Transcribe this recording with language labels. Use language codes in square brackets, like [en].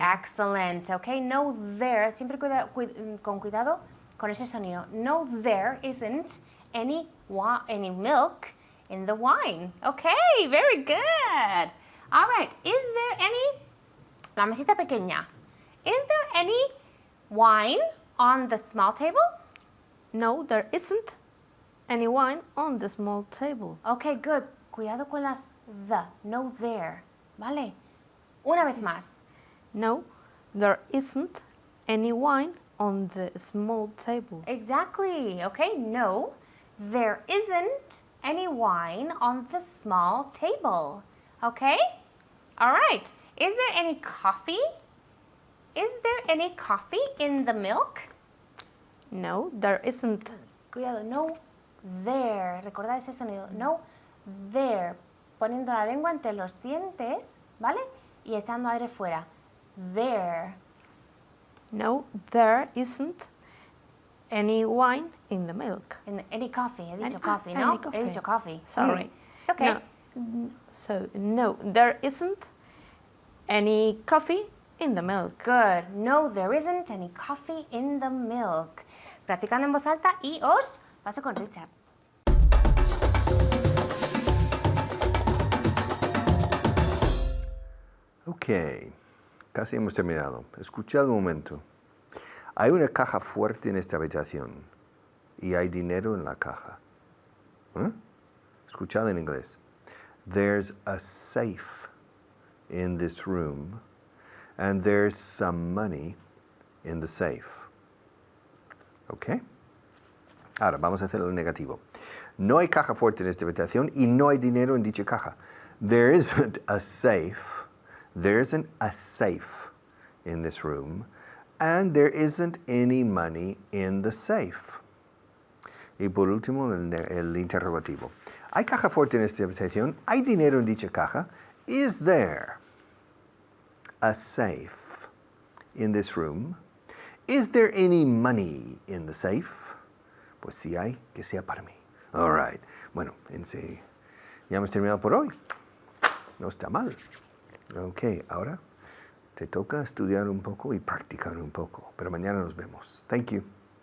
[en] Excellent, ok. No, there, [es] siempre con cuidado con ese sonido. [en] No, there isn't any milk in the wine. Ok, very good. All right, is there any, [es] la mesita pequeña, [en] is there any wine on the small table? No, there isn't any wine on the small table. Ok, good. [es] Cuidado con las the, no there, ¿vale? Una vez más. [en] No, there isn't any wine on the small table. Exactly, okay? No, there isn't any wine on the small table, okay? All right, is there any coffee? Is there any coffee in the milk? No, there isn't. [es] Cuidado, no, there. Recordad ese sonido, no, there. Poniendo la lengua entre los dientes, ¿vale? Y echando aire fuera. There. [en] No, there isn't any wine in the milk. Any coffee. [es] He dicho [en] Any- coffee, any [es] ¿no? [en] coffee. [es] He dicho coffee. [en] Sorry. It's okay. No, so, no, there isn't any coffee in the milk. Good. No, there isn't any coffee in the milk. [es] Practicando en voz alta y os paso con Richard. Ok, casi hemos terminado. Escuchad un momento. Hay una caja fuerte en esta habitación y hay dinero en la caja. ¿Eh? Escuchad en inglés. [en] There's a safe in this room and there's some money in the safe. Ok. [es] Ahora vamos a hacer el negativo. No hay caja fuerte en esta habitación y no hay dinero en dicha caja. [en] There isn't a safe. There isn't a safe in this room, and there isn't any money in the safe. [es] Y por último, el interrogativo. ¿Hay caja fuerte en esta habitación? ¿Hay dinero en dicha caja? [en] Is there a safe in this room? Is there any money in the safe? [es] Pues si hay, que sea para mí. [en] All right. [es] Bueno, ya hemos terminado por hoy. No está mal. Ok, ahora te toca estudiar un poco y practicar un poco, pero mañana nos vemos. [en] Thank you.